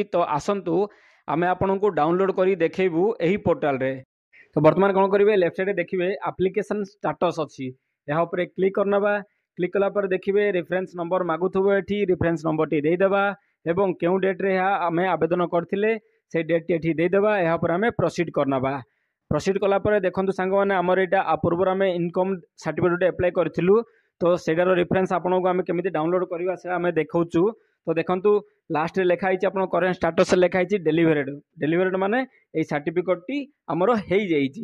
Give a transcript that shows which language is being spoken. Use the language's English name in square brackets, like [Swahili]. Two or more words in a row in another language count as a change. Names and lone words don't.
[Odia] ତ ଆସନ୍ତୁ ଆମେ ଆପଣଙ୍କୁ ଡାଉନଲୋଡ୍ କରି ଦେଖେଇବୁ ଏହି ପୋର୍ଟାଲରେ। ତ ବର୍ତ୍ତମାନ କ'ଣ କରିବେ, [English] left side [Odia] ଦେଖିବେ [English] application status [Odia] ଅଛି, ଏହା ଉପରେ କ୍ଲିକ୍ କରିନେବା। କ୍ଲିକ୍ କଲା ପରେ ଦେଖିବେ [English] reference number [Odia] ମାଗୁଥିବ, ଏଠି [English] reference number [Odia] ଦେଇଦେବା ଏବଂ କେଉଁ ଡେଟ୍ରେ ଏହା ଆମେ ଆବେଦନ କରିଥିଲେ ସେଇ ଡେଟଟି ଏଠି ଦେଇଦେବା। ଏହାପରେ ଆମେ ପ୍ରୋସିଡ୍ କରିନେବା। ପ୍ରୋସିଡ୍ କଲା ପରେ ଦେଖନ୍ତୁ ସାଙ୍ଗମାନେ ଆମର ଏଇଟା ପୂର୍ବରୁ ଆମେ [English] income certificate apply [Odia] କରିଥିଲୁ। ତ ସେଇଟାର ରେଫରେନ୍ସ ଆପଣଙ୍କୁ ଆମେ କେମିତି ଡାଉନଲୋଡ୍ କରିବା ସେଟା ଆମେ ଦେଖାଉଛୁ। ତ ଦେଖନ୍ତୁ ଲାଷ୍ଟରେ ଲେଖା ହେଇଛି ଆପଣଙ୍କ [English] current status [Odia] ଲେଖା ହେଇଛି ଡେଲିଭରେଡ୍ ମାନେ ଏଇ ସାର୍ଟିଫିକେଟ୍ଟି ଆମର ହେଇଯାଇଛି।